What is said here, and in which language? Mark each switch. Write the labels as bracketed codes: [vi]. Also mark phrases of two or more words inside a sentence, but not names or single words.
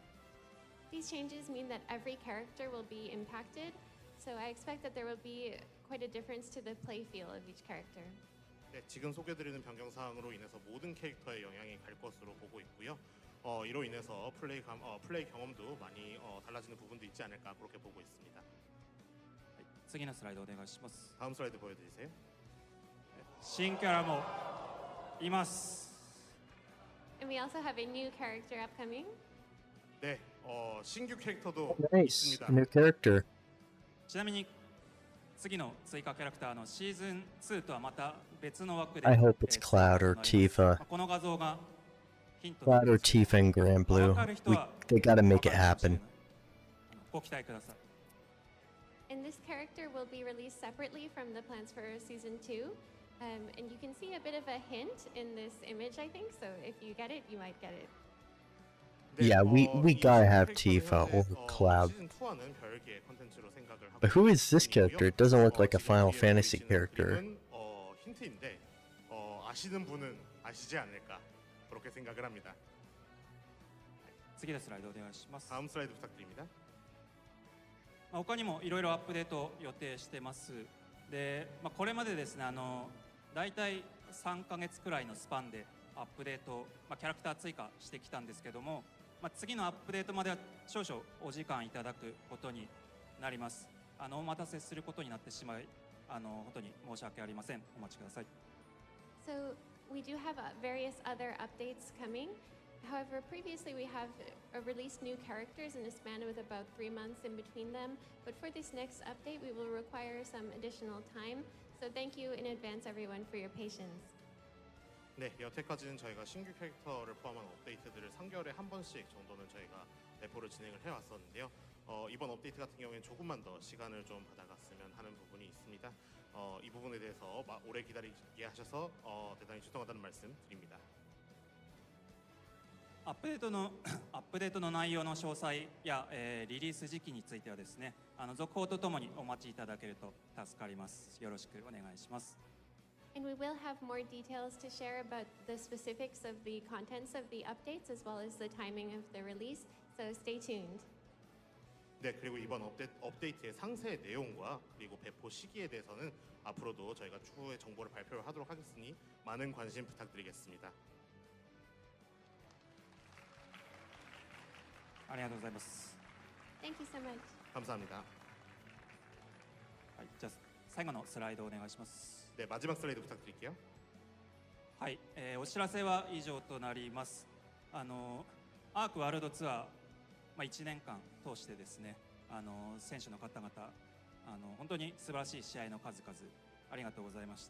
[en] These changes mean that every character will be impacted, so I expect that there will be quite a difference to the play feel of each character. [ko] 네, 지금 소개드리는 변경 사항으로 인해서 모든 캐릭터에 영향이 갈 것으로 보고 있고요. 이로 인해서 플레이 경험도 많이 달라지는 부분도 있지 않을까 그렇게 보고 있습니다. [ja] 次のスライドお願いします。 [ko] 다음 슬라이드 보여드리세요. [ja] 新キャラもいます。 [en] And we also have a new character upcoming. [ko] 네, 신규 캐릭터도 [en] Nice, [ko] 있습니다. [en] a new character. [ja] ちなみに次の追加キャラクターのシーズン2とはまた別の枠で [en] I hope it's Cloud or Tifa. [ja] この画像がヒント [en] Cloud or Tifa and Grand Blue. They gotta make it happen. [ja] ご期待ください。 [en] And this character will be released separately from the plans for season 2. And you can see a bit of a hint in this image, I think. So if you get it, you might get it. Yeah, we gotta have Tifa or Cloud. But who is this character? It doesn't look like a Final Fantasy character. [ko] 힌트인데 아시는 분은 아시지 않을까 그렇게 생각을 합니다. [ja] 次のスライドお願いします。 [ko] 다음 슬라이드 부탁드립니다. [ja] 他にもいろいろアップデート予定してます。で、これまでですね、だいたい3ヶ月くらいのスパンでアップデート、キャラクター追加してきたんですけども、次のアップデートまでは少々お時間いただくことになります。お待たせすることになってしまい、本当に申し訳ありません。お待ちください。 [en] So we do have various other updates coming. However, previously we have released new characters in a span of about 3 months in between them. But for this next update, we will require some additional time. So thank you in advance, everyone, for your patience. [ko] 네, 여태까지는 저희가 신규 캐릭터를 포함한 업데이트들을 3개월에 한 번씩 정도는 저희가 배포를 진행을 해왔었는데요. 이번 업데이트 같은 경우에는 조금만 더 시간을 좀 받아갔으면 하는 부분이 있습니다. 이 부분에 대해서 오래 기다리게 하셔서 대단히 죄송하다는 말씀 드립니다. [ja] アップデートの内容の詳細や、リリース時期についてはですね、続報とともにお待ちいただけると助かります。よろしくお願いします。 [en] And we will have more details to share about the specifics of the contents of the updates as well as the timing of the release. So stay tuned. [ko] 네, 그리고 이번 업데이트의 상세 내용과 그리고 배포 시기에 대해서는 앞으로도 저희가 추후에 정보를 발표를 하도록 하겠으니 많은 관심 부탁드리겠습니다. [ja] ありがとうございます。 [en] Thank you so much. [ko] 감사합니다. [ja] はい、じゃあ最後のスライドをお願いします。 [ko] 네, 마지막 슬라이드 부탁드릴게요. [ja] はい、お知らせは以上となります。アークワールドツアー、1年間通してですね、選手の方々、本当に素晴らしい試合の数々ありがとうございました。